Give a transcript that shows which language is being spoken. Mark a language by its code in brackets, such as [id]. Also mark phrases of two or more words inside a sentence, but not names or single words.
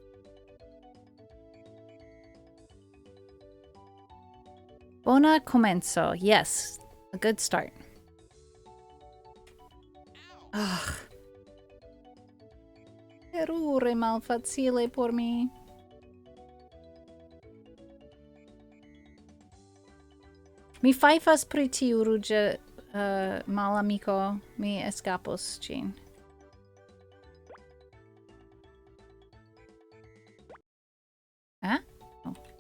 [eo] Bona komenco. [en] Yes, a good start. Ugh. [eo] Terure malfacile por mi. Mi fajfas pri tiu ruĝa malamiko. Mi eskapos ĝin. Ah? Oh.